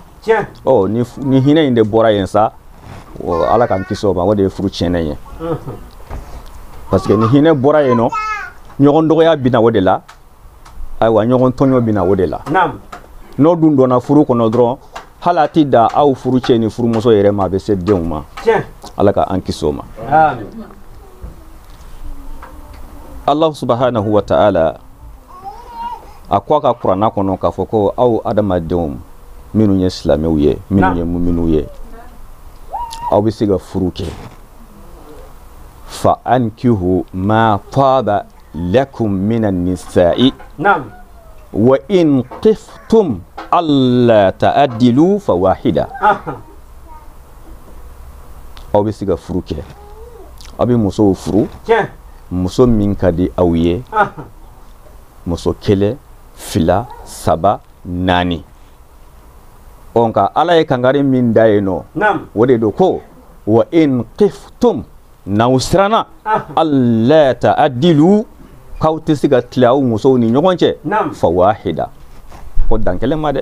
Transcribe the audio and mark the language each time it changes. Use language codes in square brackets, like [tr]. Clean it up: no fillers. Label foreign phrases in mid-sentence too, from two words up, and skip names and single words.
[bm] Ni hinɛ in de bɔra yen sa Ala k'an kisi o ma o de ye furu tiɲɛnen ye. [fr] Parce que [bm] ni hinɛ bɔra yen nɔ ɲɔgɔn dɔgɔya bɛ na o de la ayiwa ɲɔgɔn tɔɲɔ bɛ na o de la. N'o dun donna furu kɔnɔ dɔrɔn hali a ti da aw furucɛ ni furumuso yɛrɛ ma a bɛ se denw ma. Ala k'an kisi o ma. [ar] الله سبحانه وتعالى [bm] a ko a ka Kurana kɔnɔ k'a fɔ ko aw adamadenw minnu ye silamɛw ye minnu ye muminw ye aw bɛ se ka furu kɛ [ar] فانكحوا ما طاب لكم من النساء وإن خفتم ألا تعدلوا فواحدة. [bm] Aw bɛ se ka furu kɛ aw bɛ musow furu muso min ka di aw ye muso kelen fila saba naani. Nka Ala ye kangari min da yen nɔ o de do ko [ar] وإن خفتم [bm] n'aw siranna [ar] ألا تعدلوا [bm] k'aw tɛ se ka tile aw musow ni ɲɔgɔn cɛ [ar] فواحدة [bm] ko dan kelen ma dɛ.